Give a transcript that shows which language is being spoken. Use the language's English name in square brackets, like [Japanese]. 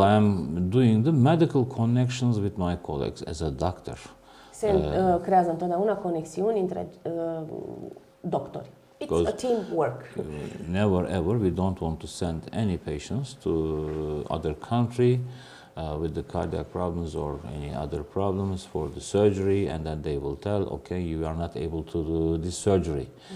[English] I am doing the medical connections with my colleagues as a doctor. [Romanian] Se creează întotdeauna conexiuni între doctori. [English] It's a teamwork. Never ever we don't want to send any patients to other country with the cardiac problems or any other problems for the surgery, and then they will tell, okay, you are not able to do this surgery.